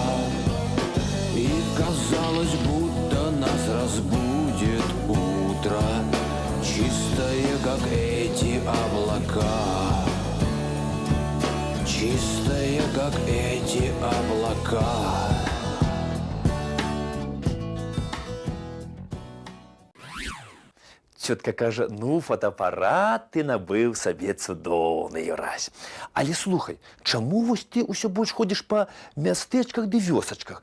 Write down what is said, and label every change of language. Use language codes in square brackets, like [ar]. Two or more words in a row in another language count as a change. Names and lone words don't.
[ru] И казалось, будто нас разбудит утро, чистое, как эти облака, чистое, как эти облака. [be] Цётка кажа, ну, фотоапарат ты набыў сабе цудоўны, Юрась. Але слухай, чаму вось ты ўсё больш ходзіш па мястэчках ды вёсачках?